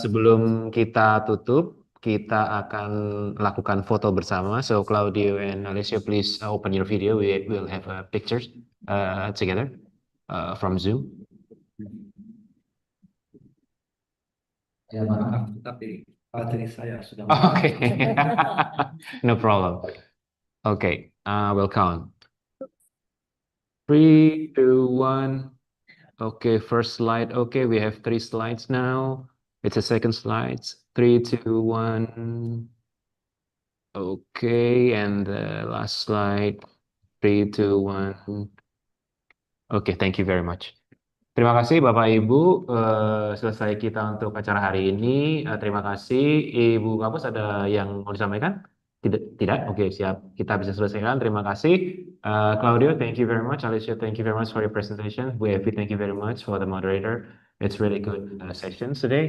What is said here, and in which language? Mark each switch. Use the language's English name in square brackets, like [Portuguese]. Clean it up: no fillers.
[Indonesian] Sebelum kita tutup, kita akan lakukan foto bersama. [English] So Claudio and Alessio, please open your video. We will have pictures together from Zoom. [Indonesian] Ya maaf, tapi materi saya sudah. [English] Okay, no problem. Okay, we'll count. 3, 2, 1. Okay, first slide. Okay, we have 3 slides now. It's a second slide. 3, 2, 1. Okay, and the last slide. 3, 2, 1. Oke, thank you very much. [Indonesian] Terima kasih Bapak Ibu. Selesai kita untuk acara hari ini. Terima kasih. Ibu Kapus ada yang mau disampaikan? Tidak, tidak. Oke, siap. Kita bisa selesaikan. Terima kasih. [English] Claudio, thank you very much. Alicia, thank you very much for your presentation. Bu Evi, thank you very much for the moderator. It's really good sessions today.